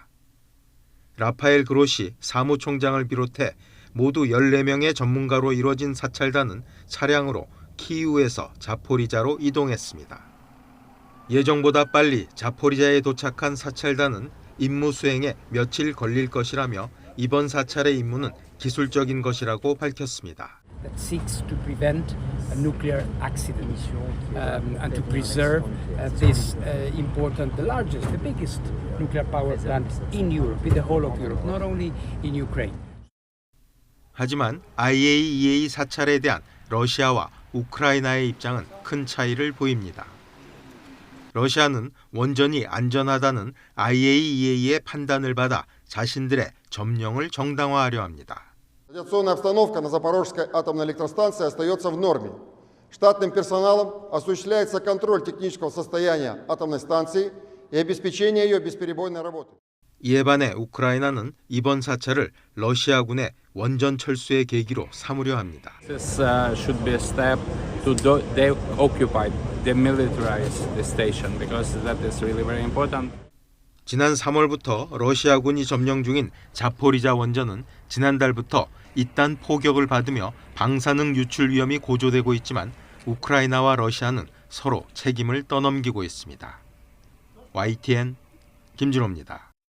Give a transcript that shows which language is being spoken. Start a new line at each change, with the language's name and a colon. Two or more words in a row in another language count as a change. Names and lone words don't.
Korean: 라파엘 그로시 사무총장을 비롯해 모두 14명의 전문가로 이루어진 사찰단은 차량으로 키이우에서 자포리자로 이동했습니다. 예정보다 빨리 자포리자에 도착한 사찰단은 임무 수행에 며칠 걸릴 것이라며 이번 사찰의 임무는 기술적인 것이라고 밝혔습니다.
English: That seeks to prevent nuclear accidents and to preserve this important, the largest, the biggest nuclear power plant in Europe, in the whole of Europe, not only in Ukraine.
Korean: 하지만 IAEA 사찰에 대한 러시아와 우크라이나의 입장은 큰 차이를 보입니다. 러시아는 원전이 안전하다는 IAEA의 판단을 받아 자신들의 점령을 정당화하려 합니다.
Russian: Радиационная обстановка на Запорожской атомной электростанции остается в норме. Штатным персоналом осуществляется контроль технического состояния атомной станции и обеспечение ее бесперебойной работы.
Korean: 이에 반해 우크라이나는 이번 사찰을 러시아군의 원전 철수의 계기로 삼으려 합니다.
English: This should be a step to deoccupy, demilitarize the station because that is really very important.
Korean: 지난 3월부터 러시아군이 점령 중인 자포리자 원전은 지난달부터 잇단 포격을 받으며 방사능 유출 위험이 고조되고 있지만 우크라이나와 러시아는 서로 책임을 떠넘기고 있습니다. YTN 김진호입니다.